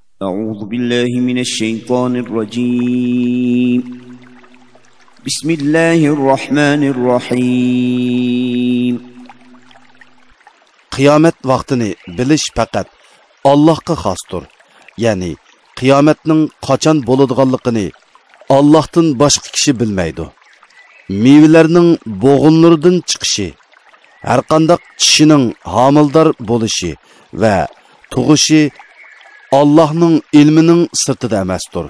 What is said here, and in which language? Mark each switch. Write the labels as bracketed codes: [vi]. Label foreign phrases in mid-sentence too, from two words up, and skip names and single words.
[ar] أعوذ بالله من الشيطان الرجيم بسم الله الرحمن الرحيم [uz] Qiyomat vaqtini bilish faqat Allohga xosdir. Ya'ni qiyomatning qachon bo'ladiganligini Allohdan boshqa kishi bilmaydi. Mevalarning bo'g'inlaridan chiqishi, har qanday kishining homildor bo'lishi va tug'ishi Allohning ilmining sirtida emasdir.